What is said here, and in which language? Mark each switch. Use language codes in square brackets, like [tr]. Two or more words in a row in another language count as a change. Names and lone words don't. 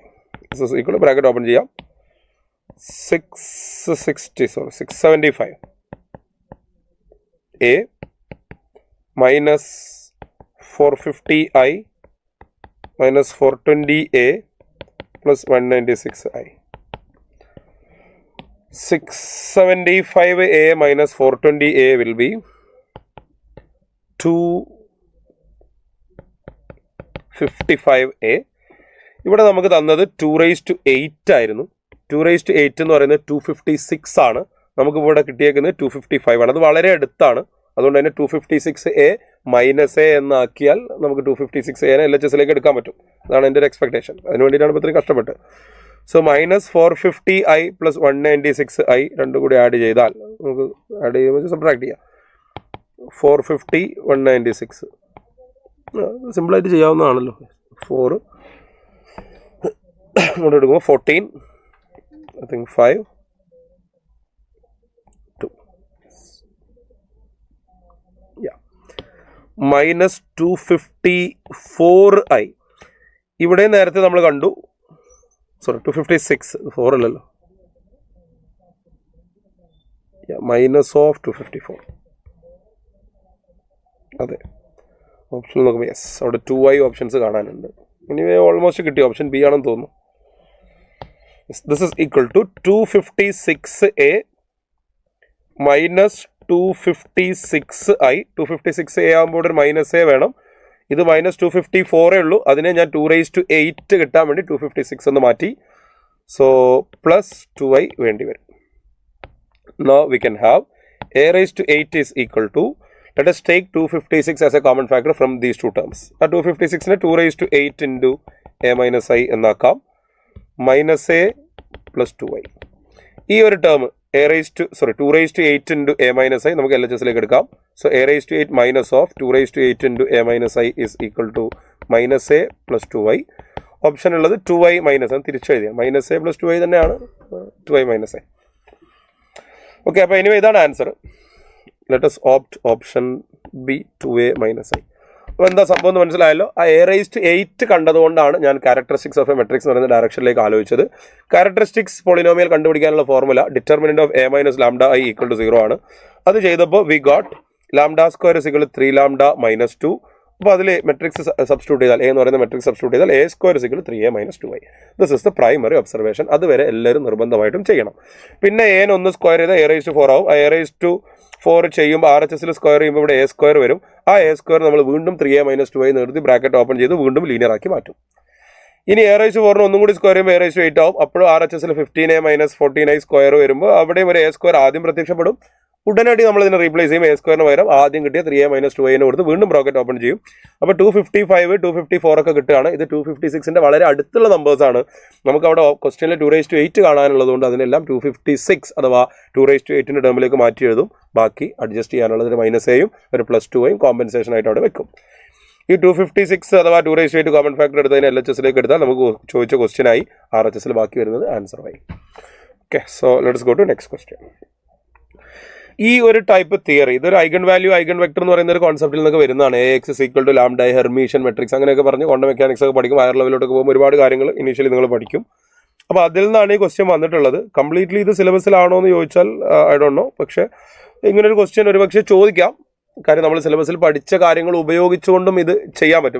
[en] This is equal to bracket open ചെയ്യാം. 675 A minus 450i minus 420A plus 196i. 675A minus 420A will be 255A. [ml] ഇവിടെ നമുക്ക് തന്നത് 2⁸ ആയിരുന്നു. 2⁸ എന്ന് പറയുന്നത് 256 ആണ്. നമുക്ക് ഇവിടെ കിട്ടിയേക്കുന്നത് 255 ആണ്. അത് വളരെ അടുത്താണ്. അതുകൊണ്ട് തന്നെ [en] 256A minus A [ml] എന്നാക്കിയാൽ നമുക്ക് 256A LHSലേക്ക് എടുക്കാൻ പറ്റും. അതാണ് എൻ്റെ ഒരു എക്സ്പെക്ടേഷൻ. അതിന് വേണ്ടിയിട്ടാണ് ഇപ്പോൾ ഇത്രയും കഷ്ടപ്പെട്ട്. സോ [en] minus 450i plus 196i [ml] രണ്ടും കൂടി ആഡ് ചെയ്താൽ നമുക്ക് ആഡ് ചെയ്യുമ്പോൾ സബ്ട്രാക്ട് ചെയ്യാം. 450 196 സിമ്പിളായിട്ട് ചെയ്യാവുന്നതാണല്ലോ. [en] 4 [ml] ഇങ്ങോട്ട് എടുക്കുമ്പോൾ [en] 14 I think 5 2 minus 254i. [ml] ഇവിടെ നേരത്തെ നമ്മൾ കണ്ടു, സോറി 256, 4 അല്ലല്ലോ, [en] minus of [ml] 254. അതെ, ഓപ്ഷൻ നോക്കുമ്പോൾ യെസ്, അവിടെ 2i ഓപ്ഷൻസ് കാണാനുണ്ട്. ഇനി ഓൾമോസ്റ്റ് കിട്ടി, ഓപ്ഷൻ ബി ആണെന്ന് തോന്നുന്നു. [en] This is equal to 256A minus 256i. [ml] 256A ആകുമ്പോൾ ഒരു [en] minus A [ml] വേണം. ഇത് -254 ഉള്ളൂ. അതിനെ ഞാൻ 2⁸ കിട്ടാൻ വേണ്ടി 256 എന്ന് മാറ്റി. [en] so plus [ml] 2y വേണ്ടി വരും. [en] Now we can have a⁸ is equal to, let us take 256 as a common factor from these two terms. [ml] 256 നെ 2⁸ [en] into a minus i [ml] എന്നാക്കാം. [en] -a plus 2y. [ml] ഈ ഒരു ടേം 2⁸ [en] into a minus i [ml] നമുക്ക് LHSലേക്ക് എടുക്കാം. [en] So a⁸ minus of 2⁸ into a minus i is equal to -a plus 2y. [ml] ഓപ്ഷൻ ഉള്ളത് 2y മൈനസ് ആണ്, തിരിച്ചു എഴുതിയാൽ [en] -a plus 2y [ml] തന്നെയാണ്, [en] 2y minus a. [ml] ഓക്കെ, അപ്പോൾ എനിവേ ഇതാണ് ആൻസർ. [en] ലെറ്റ് us opt option B 2a minus i. [ml] അപ്പോൾ എന്താ സംഭവം എന്ന് മനസ്സിലായല്ലോ. ആ a⁸ കണ്ടതുകൊണ്ടാണ് ഞാൻ [en] characteristics of a matrix [ml] എന്ന് പറയുന്ന ഡയറക്ഷനിലേക്ക് ആലോചിച്ചത്. [en] characteristics polynomial [ml] കണ്ടുപിടിക്കാനുള്ള ഫോർമുല [en] determinant of a minus lambda i equal to 0 [ml] ആണ്. അത് ചെയ്തപ്പോൾ [en] we got lambda square is equal to 3 lambda minus 2. [ml] അപ്പോൾ അതിൽ മെട്രിക്സ് സബ്സ്റ്റിറ്റ്യൂട്ട് ചെയ്താൽ, എ എന്ന് പറയുന്ന മെട്രിക്സ് സബ്സ്റ്റിറ്റ്യൂട്ട് ചെയ്താൽ [en] a square is equal to 3a minus 2y. this is the primary observation. [ml] അതുവരെ എല്ലാവരും നിർബന്ധമായിട്ടും ചെയ്യണം. പിന്നെ a ഒന്ന് സ്ക്വയർ ചെയ്താൽ a⁴ ആവും. ആ a⁴ ചെയ്യുമ്പോൾ RHSൽ സ്ക്വയർ ചെയ്യുമ്പോൾ ഇവിടെ [en] a square [ml] വരും. ആ [en] a square [ml] നമ്മൾ വീണ്ടും [en] 3a minus 2y [ml] നിർത്തി [en] bracket open [ml] ചെയ്ത് വീണ്ടും ലീനിയർ ആക്കി മാറ്റും. ഇനി a⁴ ഒന്നും കൂടി സ്ക്വയർ ചെയ്യുമ്പോൾ a⁸ ആവും. അപ്പോഴും RHSൽ [en] 15a minus 14i [ml] സ്ക്വയർ വരുമ്പോൾ അവിടെയും ഒരു [en] a square [ml] ആദ്യം പ്രത്യക്ഷപ്പെടും. ഉടനടി നമ്മൾ ഇതിനെ റീപ്ലേസ് ചെയ്യും. [en] a square [ml] പകരം ആദ്യം കിട്ടിയ [en] 3a minus 2y [ml] കൊടുത്ത് വീണ്ടും [en] bracket open [ml] ചെയ്യും. അപ്പോൾ 255 254 ഒക്കെ കിട്ടുകയാണ്. ഇത് 256ന്റെ വളരെ അടുത്തുള്ള നമ്പേഴ്സാണ്. നമുക്ക് അവിടെ ക്വസ്റ്റ്യനിൽ 2⁸ കാണാനുള്ളതുകൊണ്ട് അതിനെല്ലാം 256 അഥവാ 2⁸ ടേമിലേക്ക് മാറ്റി എഴുതും. ബാക്കി അഡ്ജസ്റ്റ് ചെയ്യാനുള്ളത് ഒരു -aയും ഒരു +2യും കോമ്പൻസേഷൻ ആയിട്ട് അവിടെ വെക്കും. ഈ 256 അഥവാ 2⁸ [en] common factor [ml] എടുത്തതിന് LHSലേക്ക് എടുത്താൽ നമുക്ക് ചോദിച്ച ക്വസ്റ്റ്യനായി. RHSൽ ബാക്കി വരുന്നത് ആൻസറായി. [en] okay, so let's go to next question. [ml] ഈ ഒരു ടൈപ്പ് തിയറി, ഇതൊരു [en] eigen value eigen vector [ml] എന്ന് പറയുന്ന ഒരു കോൺസെപ്റ്റിൽ നിന്നൊക്കെ വരുന്നതാണ്. [en] AX is equal to lambda, Hermitian matrix [ml] അങ്ങനെയൊക്കെ പറഞ്ഞ് [en] quantum mechanics [ml] ഒക്കെ പഠിക്കും. ഹയർ ലെവലിലോട്ട് പോകുമ്പോൾ ഒരുപാട് കാര്യങ്ങൾ ഇനീഷ്യലി നിങ്ങൾ പഠിക്കും. അപ്പോൾ അതിൽ നിന്നാണ് ഈ ക്വസ്റ്റ്യൻ വന്നിട്ടുള്ളത്. കംപ്ലീറ്റ്ലി ഇത് സിലബസിലാണോ എന്ന് ചോദിച്ചാൽ [en] I don't know. [ml] പക്ഷേ ഇങ്ങനൊരു ക്വസ്റ്റ്യൻ ഒരുപക്ഷെ ചോദിക്കാം. കാര്യം നമ്മൾ സിലബസിൽ പഠിച്ച കാര്യങ്ങൾ ഉപയോഗിച്ചുകൊണ്ടും ഇത് ചെയ്യാൻ പറ്റും.